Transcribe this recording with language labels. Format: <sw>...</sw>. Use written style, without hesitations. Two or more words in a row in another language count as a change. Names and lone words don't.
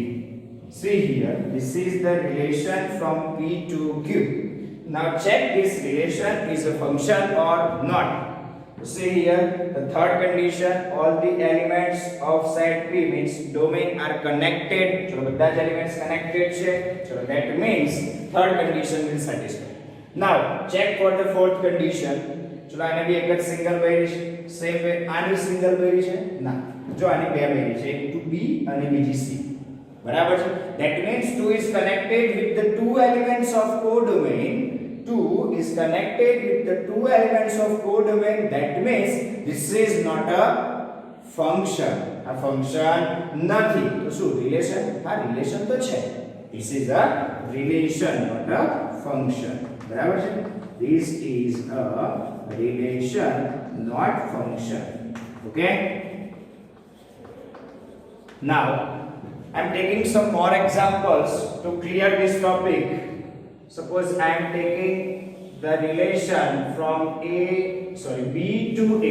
<en>See here, this is the relation from P to Q. Now check this relation is a function or not. See here, the third condition, all the elements of set P means domain are connected.</en> <gu>So બધા જ</gu> <en>elements connected</en> <gu>છે.</gu> <en>So that means third condition will satisfy. Now check for the fourth condition.</en> <gu>ચલો આને બી એક જ સિંગલ બૈરી છે. સેમ વે આની સિંગલ બૈરી છે ના. જો આની બે બૈરી છે, એક to B અને બીજી C. બરાબર છે?</gu> <en>That means 2 is connected with the two elements of codomain. 2 is connected with the two elements of codomain. That means this is not a function.</en> <gu>A function નથી. તો શું રિલેશન? હા, રિલેશન તો છે.</gu> <en>This is a relation, not a function.</en> <gu>બરાબર છે?</gu> <en>This is a relation, not function. Okay? Now I am taking some more examples to clear this topic. Suppose I am taking the relation from B to A.</en>